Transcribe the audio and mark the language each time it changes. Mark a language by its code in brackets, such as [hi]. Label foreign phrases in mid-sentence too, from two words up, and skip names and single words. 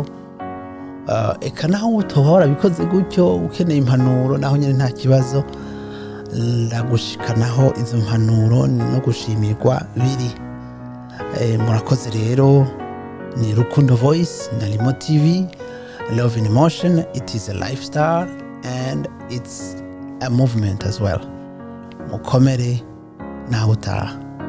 [rn] Eka naho utoba warabikoze gutyo ukeneye impanuro naho nyine nta kibazo, ndagushikanaho izo mpanuro no gushimirwa biri. Murakoze rero, ni Rukundo Voice na Limo TV. [en] Love in Motion, it is a lifestyle and it's a movement as well. [rn] Mukomere naho utaha.